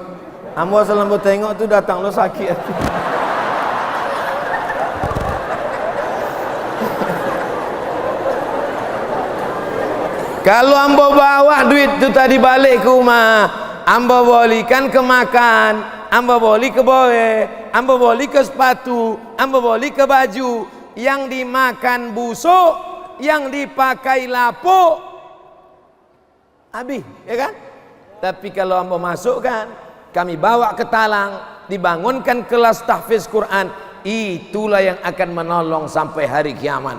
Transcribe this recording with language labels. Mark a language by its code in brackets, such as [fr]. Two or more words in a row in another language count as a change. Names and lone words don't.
[min] Ambo asal ambo tengok tuh datang lo sakit. Kalau ambo bawa duit itu tadi balik ke rumah, ambo bolikan ke makan, ambo boli ke boe, ambo boli ke sepatu, ambo boli ke baju. [id] Yang dimakan busuk, yang dipakai lapuk, habis, ya kan? Tapi kalau ambo masukkan, kami bawa ke talang, dibangunkan kelas tahfiz Quran, itulah yang akan menolong sampai hari kiamat.